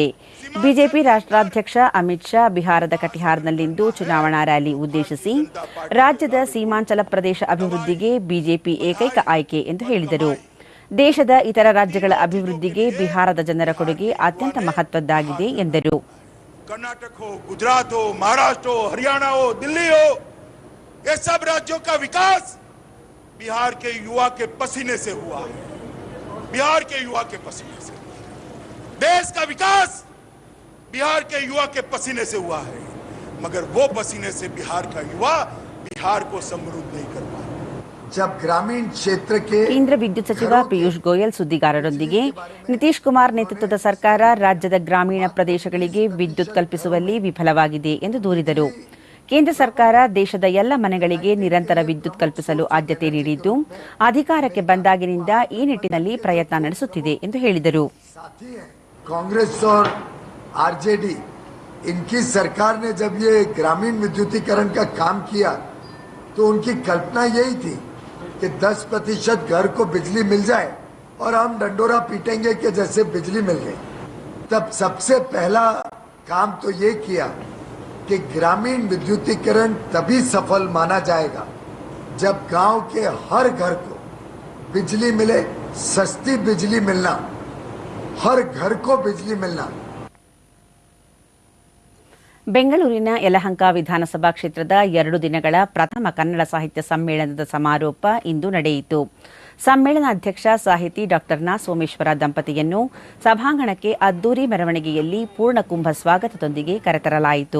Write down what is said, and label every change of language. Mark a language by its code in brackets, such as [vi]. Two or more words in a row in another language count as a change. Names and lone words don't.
[kn] ಬಿಜೆಪಿ ರಾಷ್ಟ್ರಾಧ್ಯಕ್ಷ ಅಮಿತ್ ಶಾ ಬಿಹಾರದ ಕಟಿಹಾರ್ನಲ್ಲಿಂದು ಚುನಾವಣಾ ರ್ಯಾಲಿ ಉದ್ದೇಶಿಸಿ ರಾಜ್ಯದ ಸೀಮಾಂಚಲ ಪ್ರದೇಶ ಅಭಿವೃದ್ಧಿಗೆ ಬಿಜೆಪಿ ಏಕೈಕ ಆಯ್ಕೆ ಎಂದು ಹೇಳಿದರು. ದೇಶದ ಇತರ ರಾಜ್ಯಗಳ ಅಭಿವೃದ್ಧಿಗೆ ಬಿಹಾರದ ಜನರ ಕೊಡುಗೆ ಅತ್ಯಂತ ಮಹತ್ವದ್ದಾಗಿದೆ ಎಂದರು. [hi] कर्नाटक हो, गुजरात हो, महाराष्ट्र हो, हरियाणा हो, दिल्ली हो, ये सब राज्यों का विकास बिहार के युवा के पसीने से हुआ है. बिहार के युवा के पसीने से देश का विकास बिहार के युवा के पसीने से हुआ है. मगर वो पसीने से बिहार का युवा बिहार को समृद्ध नहीं कर पाया. जब ग्रामीण क्षेत्र के [kn] ಕೇಂದ್ರ ವಿದ್ಯುತ್ ಸಚಿವ ಪಿಯೂಷ್ ಗೋಯಲ್ ಸುದ್ದಿಗಾರರೊಂದಿಗೆ ನಿತೀಶ್ ಕುಮಾರ್ ನೇತೃತ್ವದ ಸರ್ಕಾರ ರಾಜ್ಯದ ಗ್ರಾಮೀಣ ಪ್ರದೇಶಗಳಿಗೆ ವಿದ್ಯುತ್ ಕಲ್ಪಿಸುವಲ್ಲಿ ವಿಫಲವಾಗಿದೆ ಎಂದು ದೂರಿದರು. ಕೇಂದ್ರ ಸರ್ಕಾರ ದೇಶದ ಎಲ್ಲ ಮನೆಗಳಿಗೆ ನಿರಂತರ ವಿದ್ಯುತ್ ಕಲ್ಪಿಸಲು ಆದ್ಯತೆ ನೀಡಿದ್ದು, ಅಧಿಕಾರಕ್ಕೆ ಬಂದಾಗಿನಿಂದ ಈ ನಿಟ್ಟಿನಲ್ಲಿ ಪ್ರಯತ್ನ ನಡೆಸುತ್ತಿದೆ ಎಂದು ಹೇಳಿದರು. [hi] कांग्रेस और आरजेडी इनकी सरकार ने जब ये ग्रामीण विद्युतीकरण का काम किया तो उनकी कल्पना यही थी कि 10% घर को बिजली मिल जाए और हम डंडोरा पीटेंगे कि जैसे बिजली मिल गई. तब सबसे पहला काम तो ये किया कि ग्रामीण विद्युतीकरण तभी सफल माना जाएगा जब गांव के हर घर को बिजली मिले. सस्ती बिजली मिलना, हर घर को बिजली मिलना. [kn] ಬೆಂಗಳೂರಿನ ಯಲಹಂಕ ವಿಧಾನಸಭಾ ಕ್ಷೇತ್ರದ 2 ದಿನಗಳ ಪ್ರಥಮ ಕನ್ನಡ ಸಾಹಿತ್ಯ ಸಮ್ಮೇಳನದ ಸಮಾರೋಪ ಇಂದು ನಡೆಯಿತು. ಸಮ್ಮೇಳನಾಧ್ಯಕ್ಷ ಸಾಹಿತಿ ಡಾ ನಾ ಸೋಮೇಶ್ವರ ದಂಪತಿಯನ್ನು ಸಭಾಂಗಣಕ್ಕೆ ಅದ್ದೂರಿ ಮೆರವಣಿಗೆಯಲ್ಲಿ ಪೂರ್ಣಕುಂಭ ಸ್ವಾಗತದೊಂದಿಗೆ ಕರೆತರಲಾಯಿತು.